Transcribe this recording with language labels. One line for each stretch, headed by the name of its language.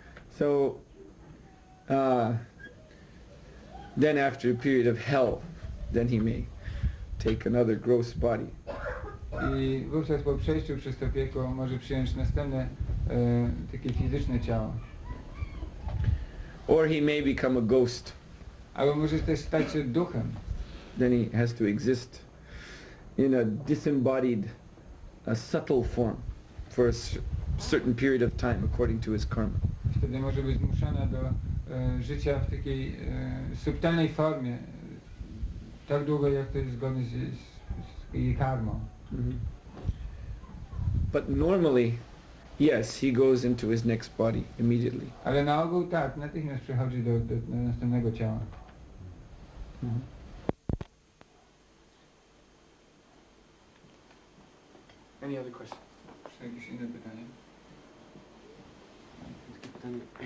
English: So then after a period of hell, then he may take another gross body.
Polish: I wówczas po przejściu przez to piekło może przyjąć następne takie fizyczne ciało.
English: Or he may become a ghost.
Polish: Albo może też stać się duchem.
English: Then he has to exist in a disembodied, a subtle form for a certain period of time according to his karma.
Polish: Wtedy może być zmuszona do życia w takiej subtelnej formie, tak długo jak to jest zgodne z jej karmą.
English: But normally, yes, he goes into his next body immediately.
Polish: Ale na ogół tak, natychmiast przechodzi do następnego ciała.
English: Any other questions?
Polish: Czy jakieś inne pytanie? Takie pytanie.